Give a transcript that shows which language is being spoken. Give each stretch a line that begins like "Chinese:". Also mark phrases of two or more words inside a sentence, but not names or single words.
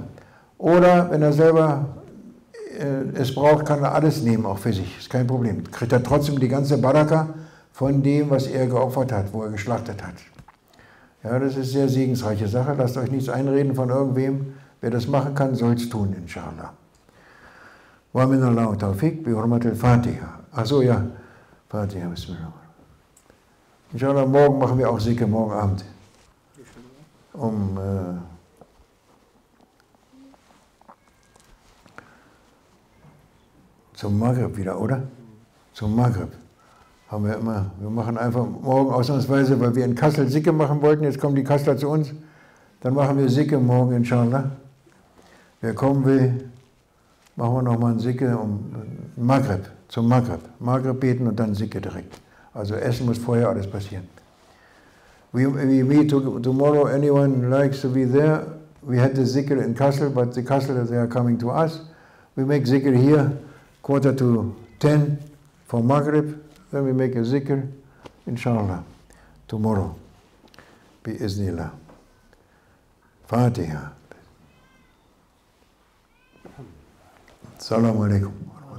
German: Oder wenn er selber es braucht, kann er alles nehmen, auch für sich, ist kein Problem. Kriegt er trotzdem die ganze Baraka von dem, was er geopfert hat, wo er geschlachtet hat. Ja, das ist eine sehr segensreiche Sache. Lasst euch nichts einreden von irgendwem. Wer das machen kann, soll es tun, inshallah.
Arabic: ومن الله التوفيق بحرمة الفاتحة.
German: Achso, ja.
Arabic: الفاتحة، بسم الله.
German: Inshallah, morgen machen wir auch Zikr, morgen Abend. Zum Maghrib wieder, oder? Zum Maghrib. Haben wir immer. Wir machen einfach morgen ausnahmsweise, weil wir in Kassel Zikr machen wollten, jetzt kommen die Kasseler zu uns, dann machen wir Zikr morgen, inshallah. Wer kommen will, machen wir nochmal ein Zikr Maghrib, zum Maghrib. Maghrib beten und dann Zikr direkt. Also Essen muss vorher alles passieren.
English: We meet tomorrow, anyone likes to be there. We had the Zikr in Kassel, but the Kassel, they are coming to us. We make Zikr here, 9:45 for Maghrib. Then we make a Zikr, inshallah, tomorrow.
Arabic: بإذن الله. الفاتحة. السلام عليكم.